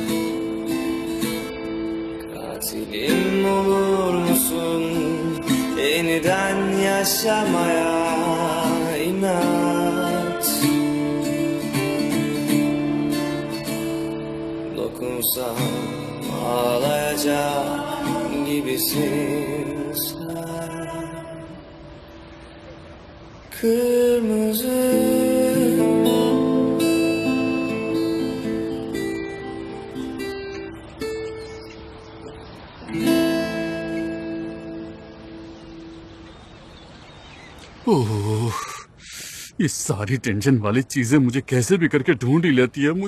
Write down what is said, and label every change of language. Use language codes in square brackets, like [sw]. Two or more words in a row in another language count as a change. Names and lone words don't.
[tr] katilim olur musun yeniden yaşamaya inat. Dokunsam ağlayacak gibisin sen. Kırmızı [hi] ओह, ये सारी टेंशन वाली चीजें मुझे कैसे भी करके ढूंढ ही लेती है।